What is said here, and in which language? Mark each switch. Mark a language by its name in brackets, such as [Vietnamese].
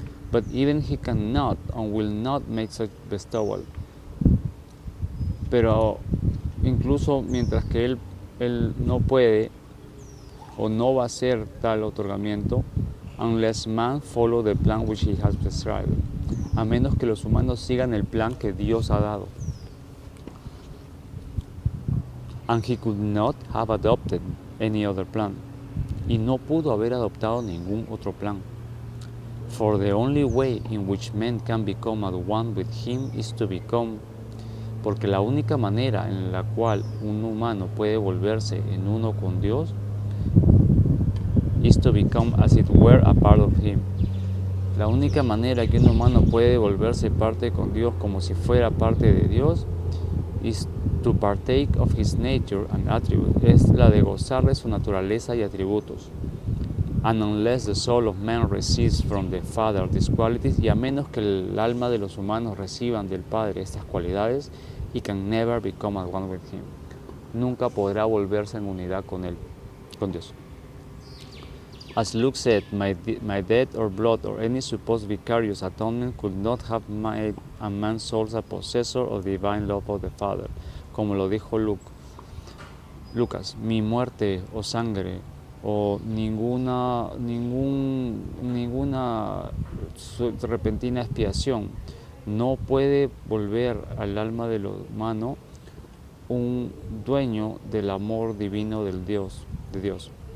[English] But even he cannot and will not make such bestowal. [Spanish] Pero incluso mientras que él no puede o no va a hacer tal otorgamiento, [English] unless man follow the plan which he has prescribed, [Spanish] a menos que los humanos sigan el plan que Dios ha dado. [English] And he could not have adopted any other plan. [Spanish] Y no pudo haber adoptado ningún otro plan. [English] For the only way in which men can become at one with him is to become, [Spanish] porque la única manera en la cual un humano puede volverse en uno con Dios [English] is to become as it were a part of him. [Spanish] La única manera que un humano puede volverse parte con Dios como si fuera parte de Dios [English] is to partake of his nature and attributes, [Spanish] es la de gozar de su naturaleza y atributos. [English] And unless the soul of man receives from the Father these qualities, [Spanish] y a menos que el alma de los humanos reciban del Padre estas cualidades, [English] he can never become at one with him. [Spanish] Nunca podrá volverse en unidad con él, con Dios. [English] As Luke said, my death or blood or any supposed vicarious atonement could not have made a man's soul a possessor of the divine love of the Father. [Spanish] Como lo dijo Lucas, mi muerte o sangre o ninguna repentina expiación no puede volver al alma del humano un dueño del amor divino de Dios.